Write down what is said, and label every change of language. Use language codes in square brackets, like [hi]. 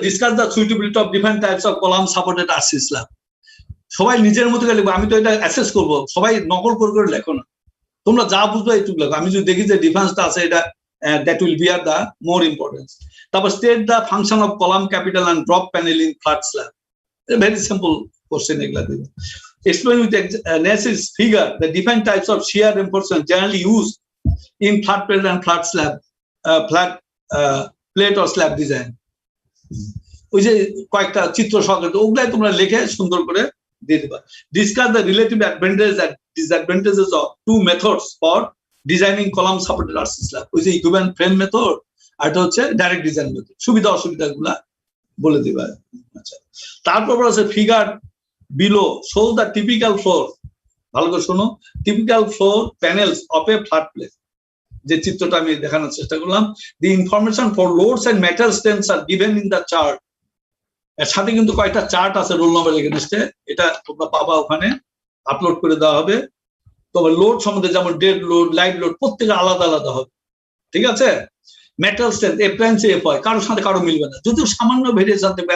[en] Discuss the suitability of different types of column supported RC slab. [bn] সবাই নিজের মতো করে লিখবো, আমি তো এটা অ্যাসেস করবো, সবাই নকল করে লেখো না। তোমরা যা বুঝবে এইটুকু লেখো। আমি যদি দেখি যে ডিফারেন্সটা আছে, এটা [en] That will be আর the more importance. তারপর state the function of column capital and drop panel in flat slab. [bn] Very simple question এগুলা দিবে। [en] Explain with analysis figure the different types of shear reinforcement generally used in flat plate and flat slab, flat plate or slab design. [bn] ওই যে কয়েকটা চিত্র সহকারে ওগুলাই তোমরা লিখে সুন্দর করে দিয়ে দিবা। [en] Discuss the relative advantages and disadvantages of two methods for designing column supported RC slab. [bn] ওই যে ইকুইভ্যালেন্ট ফ্রেম মেথড আর এটা হচ্ছে ডাইরেক্ট ডিজাইন মেথড। সুবিধা অসুবিধাগুলা বলে দিবা। আচ্ছা, তারপর আছে [en] figure below shows the typical floor, [bn] ভালো করে শোনো, [en] typical floor panels of a flat plate। [bn] যে চিত্রটা আমি দেখানোর চেষ্টা করলাম, [en] the information for loads and metal strengths are given in the chart। [bn] এর সাথে কিন্তু কয়েকটা চার্ট আছে রোল নাম্বার এগেইনস্টে, এটা তোমরা পাবা, ওখানে আপলোড করে দেওয়া হবে। তবে লোড সম্বন্ধে যেমন ডেড লোড, লাইট লোড প্রত্যেকের আলাদা আলাদা হবে, ঠিক আছে? মেটাল স্ট্রেংথ এফ প্রাইম সে এফ হয়, কারোর সাথে কারো মিলবে না, যদিও সামান্য ভেরিয়েশন থাকবে।